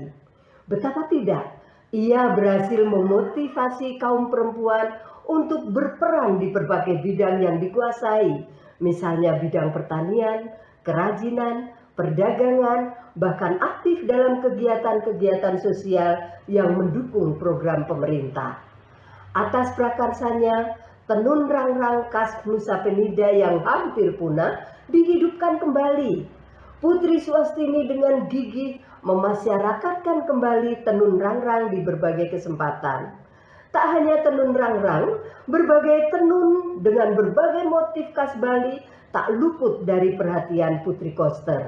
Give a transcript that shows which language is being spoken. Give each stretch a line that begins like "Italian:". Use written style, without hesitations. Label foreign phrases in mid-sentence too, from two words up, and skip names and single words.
Indonesian: Betapa tidak, ia berhasil memotivasi kaum perempuan untuk berperan di berbagai bidang yang dikuasai, misalnya bidang pertanian, kerajinan, perdagangan, bahkan aktif dalam kegiatan-kegiatan sosial yang mendukung program pemerintah. Atas prakarsanya, tenun rangrang khas Nusa Penida yang hampir punah dihidupkan kembali. Putri Swastini dengan gigih memasyarakatkan kembali tenun rangrang di berbagai kesempatan. Tak hanya tenun rangrang, berbagai tenun dengan berbagai motif khas Bali tak luput dari perhatian Putri Koster.